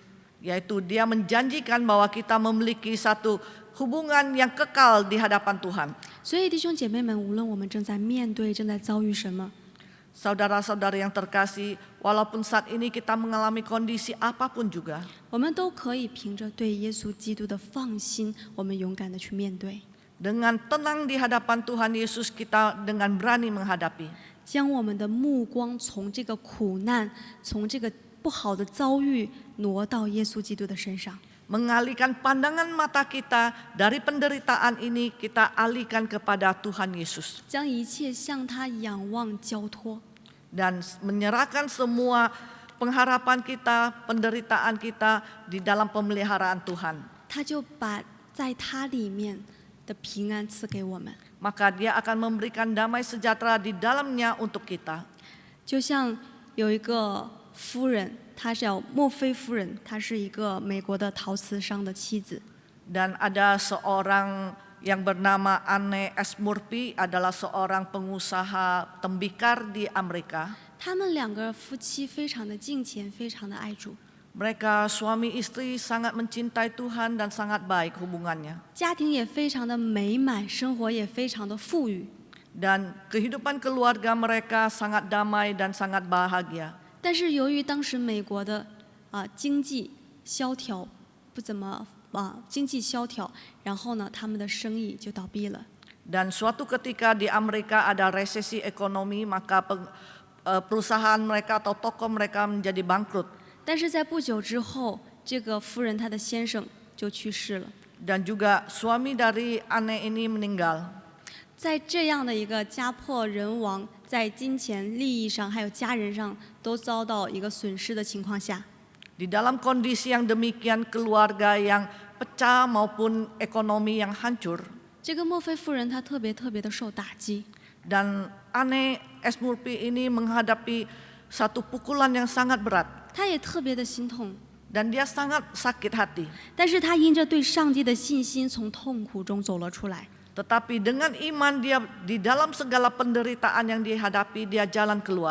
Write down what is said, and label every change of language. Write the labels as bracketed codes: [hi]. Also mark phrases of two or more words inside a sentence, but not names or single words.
[id] Yaitu dia menjanjikan bahwa kita memiliki satu hubungan yang kekal di hadapan Tuhan. [zh] 所以弟兄姐妹们，无论我们正在面对、正在遭遇什么， [id] Saudara-saudara yang terkasih, walaupun saat ini kita mengalami kondisi apapun juga, [zh] 我们都可以凭着对耶稣基督的放心，我们勇敢的去面对， [id] dengan tenang di hadapan Tuhan Yesus kita dengan berani menghadapi. [zh] 将我们的目光从这个苦难、从这个不好的遭遇挪到耶稣基督的身上， [id] Mengalihkan pandangan mata kita dari penderitaan ini, kita alihkan kepada Tuhan Yesus. [zh] 将一切向他仰望交托， [id] Dan menyerahkan semua pengharapan kita, penderitaan kita di dalam pemeliharaan Tuhan. [zh] 他就把在他里面的平安赐给我们。 [id] Maka dia akan memberikan damai sejahtera di dalamnya untuk kita. [zh] 就像有一个夫人，她叫墨菲夫人，她是一个美国的陶瓷商的妻子。 [id] Dan ada seorang yang bernama Anne S. Murphy, adalah seorang pengusaha tembikar di Amerika. [zh] 他们两个夫妻非常的敬虔，非常的爱主， [id] Mereka suami istri sangat mencintai Tuhan dan sangat baik hubungannya. [zh] 家庭也非常的美满，生活也非常的富裕。 [id] Dan kehidupan keluarga mereka sangat damai dan sangat bahagia. [zh] 但是由于当时美国的经济萧条，不怎么经济萧条，然后呢，他们的生意就倒闭了。 [id] Dan suatu ketika di Amerika ada resesi ekonomi, maka perusahaan mereka atau toko mereka menjadi bangkrut. [zh] 但是在不久之后，这个夫人她的先生就去世了。 [id] Dan juga suami dari Anne ini meninggal. [zh] 在这样的一个家破人亡，在金钱、利益上还有家人上都遭到一个损失的情况下， [id] Di dalam kondisi yang demikian, keluarga yang pecah maupun ekonomi yang hancur. [zh] 这个墨菲夫人她特别的受打击， [id] Dan Anne S. Murphy ini menghadapi satu pukulan yang sangat berat. [zh] 她也特别的心痛， [id] Dan dia sangat sakit hati. [zh] 但是她因着对上帝的信心，从痛苦中走了出来。 [id] Tetapi dengan iman dia di dalam segala penderitaan yang dihadapi, dia jalan keluar.